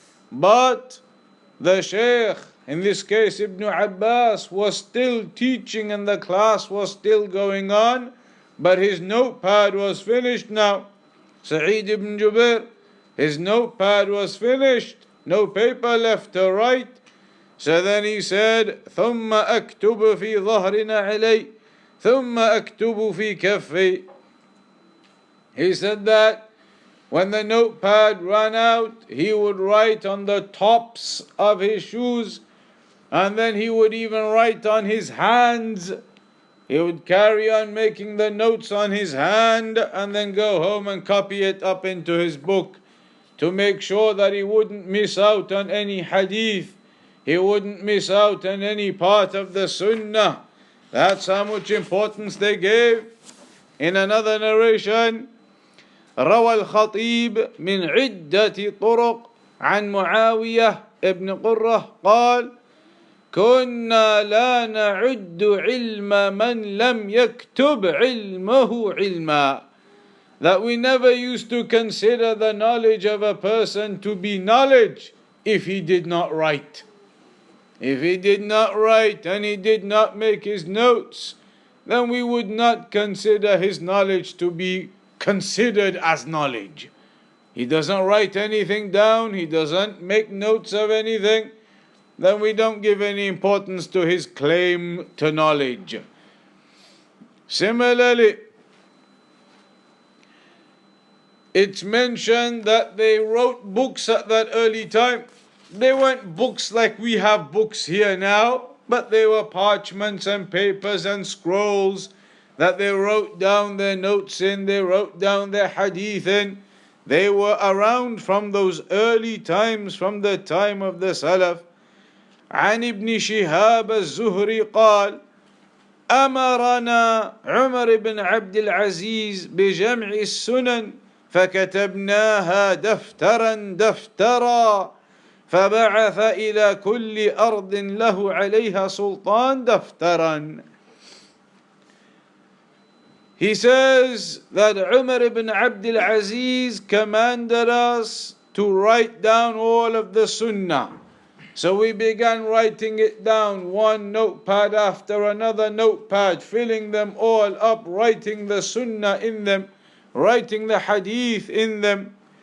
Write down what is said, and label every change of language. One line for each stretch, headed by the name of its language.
English: But the Shaykh, in this case Ibn Abbas, was still teaching and the class was still going on, but his notepad was finished now. Sa'id ibn Jubair, his notepad was finished, no paper left to write. So then he said,
Arabic: ثم أكتب في ظهرنا علي ثم أكتب في كفي.
English: He said that when the notepad ran out, he would write on the tops of his shoes, And then he would even write on his hands. He would carry on making the notes on his hand and then go home and copy it up into his book to make sure that he wouldn't miss out on any hadith. He wouldn't miss out on any part of the sunnah. That's how much importance they gave. In another narration,
Arabic: روى الخطيب من عدة طرق عن معاوية ابن قرة قال كنا لا نعد علم من لم يكتب علمه علما.
English: That we never used to consider the knowledge of a person to be knowledge if he did not write. If he did not write and he did not make his notes, then we would not consider his knowledge to be considered as knowledge. He doesn't write anything down, he doesn't make notes of anything, then we don't give any importance to his claim to knowledge. Similarly, it's mentioned that they wrote books at that early time. They weren't books like we have books here now, but they were parchments and papers and scrolls that they wrote down their notes in, they wrote down their hadith in. They were around from those early times, from the time of the Salaf.
Arabic: عن ابن شهاب الزهري قال أمرنا عمر بن عبد العزيز بجمع السنن فكتبناها دفترا دفترا فبعث إلى كل أرض له عليها سلطان دفترا.
English: He says that Umar ibn Abdul Aziz commanded us to write down all of the Sunnah. So we began writing it down, one notepad after another notepad, filling them all up, writing the Sunnah in them, writing the Hadith in them.